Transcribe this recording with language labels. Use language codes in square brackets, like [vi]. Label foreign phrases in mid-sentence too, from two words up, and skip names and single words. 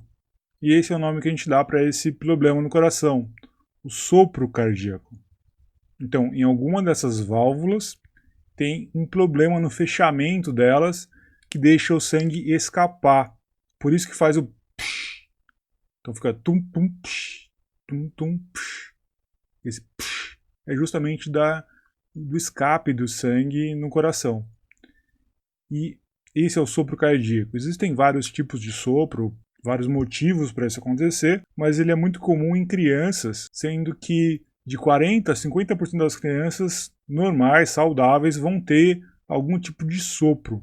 [pt] E esse é o nome que a gente dá para esse problema no coração, o sopro cardíaco. Então, em alguma dessas válvulas, tem um problema no fechamento delas que deixa o sangue escapar. Por isso que faz o psh. Então fica tum tum psh, tum tum psh. Esse psh é justamente do escape do sangue no coração. E esse é o sopro cardíaco. Existem vários tipos de sopro, vários motivos para isso acontecer, mas ele é muito comum em crianças, sendo que de 40% a 50% das crianças normais, saudáveis, vão ter algum tipo de sopro.